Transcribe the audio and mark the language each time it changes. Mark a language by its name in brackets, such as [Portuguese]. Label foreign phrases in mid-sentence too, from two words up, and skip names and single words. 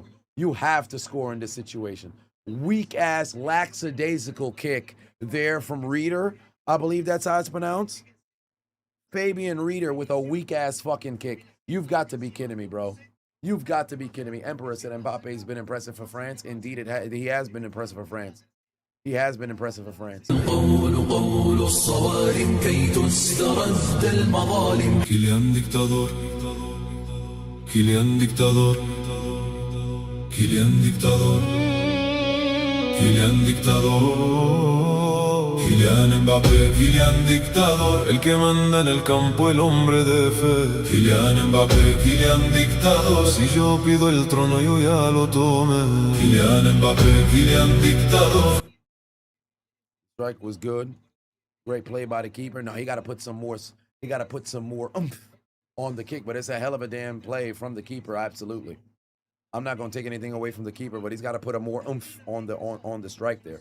[English] You have to score in this situation. Weak-ass, lackadaisical kick there from Reeder. I believe that's how it's pronounced. Fabian Reeder with a weak-ass fucking kick. You've got to be kidding me, bro. You've got to be kidding me. Emperor said Mbappe's been impressive for France. Indeed, he has been impressive for France. He has been impressive for France. [Arabic] قول الصوارم كي تسترد المظالم [Spanish] Kylian dictador Kylian dictador Kylian dictador Kylian dictador Kylian Mbappé, Kylian dictador, el que manda en el campo, el hombre de fe. Kylian Mbappé, Kylian dictador, si yo pido el trono yo ya lo tomé. Kylian Mbappé, Kylian dictador. [English] Strike was good. Great play by the keeper. No, he got to put some more. He got to put some more oomph on the kick. But it's a hell of a damn play from the keeper. Absolutely. I'm not going to take anything away from the keeper, but he's got to put a more oomph on the strike there.